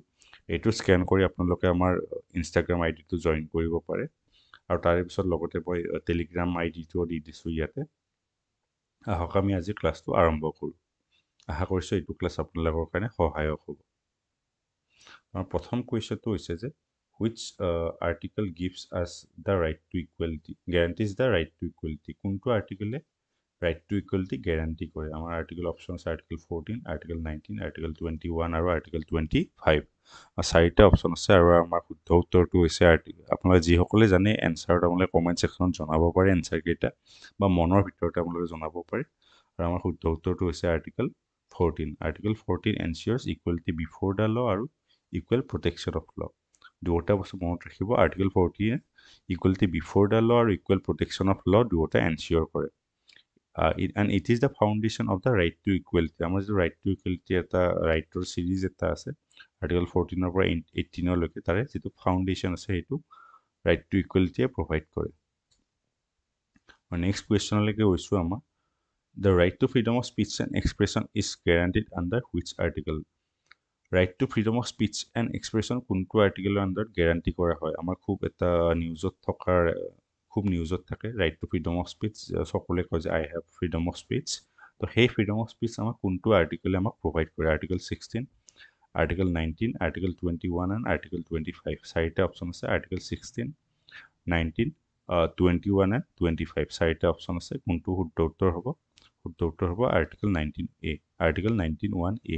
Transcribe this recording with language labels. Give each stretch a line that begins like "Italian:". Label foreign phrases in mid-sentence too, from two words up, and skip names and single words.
Assamese: এইটো স্কেন কৰি আপোনালোকে আমাৰ ইনষ্টাগ্ৰাম আইডিটো জইন কৰিব পাৰে। আৰু তাৰে পিছত লগতে মই টেলিগ্ৰাম আইডিটো দি দিছোঁ ইয়াতে। আহক আমি আজি ক্লাছটো আৰম্ভ কৰোঁ। আশা কৰিছোঁ এইটো ক্লাছ আপোনালোকৰ কাৰণে সহায়ক হ'ব। আমাৰ প্ৰথম কুৱেশ্যনটো হৈছে যে
English: which article gives us the right to equality, guarantees the right to equality?
Assamese: কোনটো আৰ্টিকেলে
English: right to equality
Assamese: গ্যাৰান্টি কৰে? আমাৰ আৰ্টিকেল অপশ্যন আছে আৰ্টিকেল 14, আৰ্টিকেল 19, আৰ্টিকেল 21 আৰু আৰ্টিকেল 25। চাৰিটা অপশ্যন আছে আৰু আমাৰ শুদ্ধ উত্তৰটো হৈছে আপোনালোকে যিসকলে জানে এনচাৰত আপোনালোকে কমেণ্ট ছেকশ্যনত জনাব পাৰে এনচাৰ কেইটা, বা মনৰ ভিতৰতে আপোনালোকে জনাব পাৰে। আৰু আমাৰ শুদ্ধ উত্তৰটো হৈছে আৰ্টিকেল 14।
English: Article 14 ensures equality before the law আৰু equal protection of law.
Assamese: দুটা বস্তু মনত ৰাখিব, আৰ্টিকেল 14
English: equality before the law
Assamese: আৰু
English: equal protection of law
Assamese: দুটা এনচিয়ৰ কৰে।
English: and it is the foundation of the right to equality.
Assamese: আমাৰ যিটো
English: right to equality
Assamese: এটা ৰাইটৰ সিৰিজ এটা আছে আৰ্টিকেল 14 পৰা 18 লৈকে, তাৰে যিটো ফাউণ্ডেশ্যন আছে সেইটো
English: right to equality
Assamese: প্ৰভাইড কৰে। নেক্সট কুৱেশ্যনলৈকে গৈছোঁ আমাৰ
English: the right to freedom of speech and expression is guaranteed under which article? right to freedom of speech and expression
Assamese: কোনটো আৰ্টিকেলৰ আণ্ডাৰত গ্যাৰান্টি কৰা হয়? আমাৰ খুব এটা নিউজত থাকে
English: right to freedom of speech,
Assamese: সকলোৱে কয় যে
English: I have freedom of speech।
Assamese: তো সেই
English: freedom of speech
Assamese: আমাক কোনটো আৰ্টিকেলে আমাক প্ৰভাইড কৰে? আৰ্টিকেল 16, আৰ্টিকেল 19, আৰ্টিকেল 21 and আৰ্টিকেল 25। চাৰিটা অপশ্যন আছে, আৰ্টিকেল 16, 19, 21 and 25। চাৰিটা অপশ্যন আছে, কোনটো শুদ্ধ উত্তৰ হ'ব? শুদ্ধ উত্তৰ হ'ব আৰ্টিকেল 19A, আৰ্টিকেল 19(1)A।